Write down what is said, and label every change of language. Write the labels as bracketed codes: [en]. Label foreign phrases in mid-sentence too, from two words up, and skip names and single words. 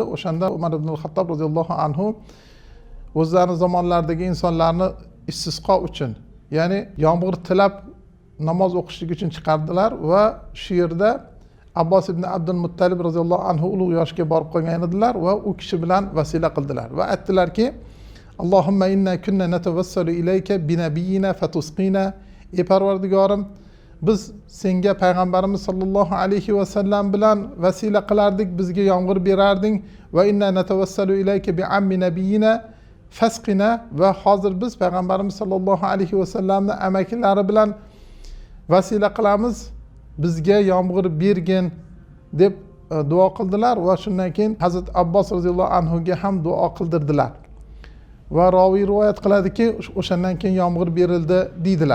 [uz] O'shanda Umar ibn al-Xattob [ar] رضي الله عنه [uz] o'zlarining zamonlaridagi insonlarni istisqo uchun, ya'ni yomg'ir tilab namoz o'qishlik uchun chiqardilar va shu yerda Abbos ibn Abdul Muttalib [ar] رضي الله عنه [uz] ulug' yoshga borib qolgan edilar va u kishi bilan vasila qildilar va aytdilarki, [ar] اللهم إنا كنا نتوسل إليك بنبينا فتسقينا. [uz] Ey Parvardigorim, biz senga payg'ambarimiz [ar] صلى الله عليه وسلم [uz] bilan vasila qilardik, bizga yomg'ir berarding. [ar] وإنا نتوسل إليك بعم نبينا فاسقنا. [uz] Va hozir biz payg'ambarimiz [ar] صلى الله عليه وسلم [uz] amakilari bilan vasila qilamiz, bizga yomg'ir bergin deb duo qildilar va shundan keyin Hazrat Abbos [ar] رضي الله عنه [uz] ham duo qildirdilar. Va raviy rivoyat qiladiki, o'shandan keyin yomg'ir berildi deydilar.